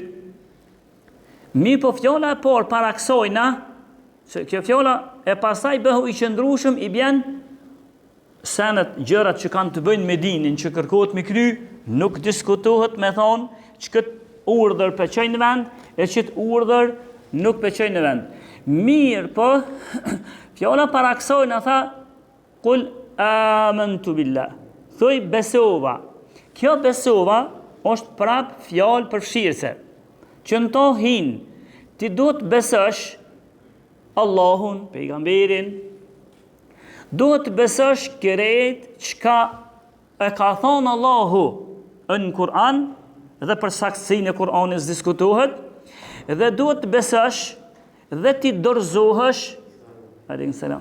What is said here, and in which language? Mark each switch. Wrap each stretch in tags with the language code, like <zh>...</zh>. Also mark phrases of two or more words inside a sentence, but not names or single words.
<sq>Mi po fjala e parë para kësajna, se kjo fjala e pastaj bëhu i qëndrueshëm i bjen senet gjërat që kanë të bëjnë me dinin, që kërkohet me kry, nuk diskutohet me thonë që këtë urdhër pëlqej në vend, e që të urdhër nuk pëlqej në vend. Mirë po, fjala para kësaj na tha,</sq> <ar>قل آمنت بالله.</ar> <sq>Thuj besova. Kjo besova është prap fjalë përfshirëse. Që në to hin, ti duhet besosh Allahun, pejgamberin, duhet besosh krejt çka e ka thonë Allahu në Kur'an, dhe për saktësinë e Kur'anit diskutohet, dhe duhet besosh dhe ti dorëzohesh,</sq> <ar>عليه السلام.</ar>